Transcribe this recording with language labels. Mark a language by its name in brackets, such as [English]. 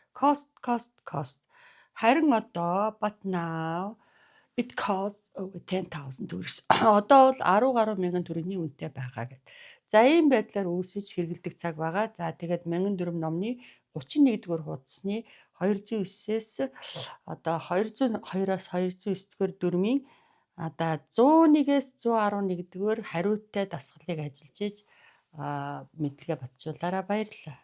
[English] Cost. [Mongolian] Харин одоо [English] but now it costs over 10,000 төгрөг. [Mongolian] Одоо бол 10 гаруй мянган төгрөгийн үнэтэй байгаа гэдэг. За ийм байдлаар үүсэж хэрэгэлдэг цаг байгаа. За тэгээд 1004 номны 31-р хуудасны 209-ээс одоо 202-аас 209-р дөрмийн одоо 101-ээс 111-р хариутай дасгалыг ажиллаж Мэдлэгээ батжуулаарай. Баярлалаа.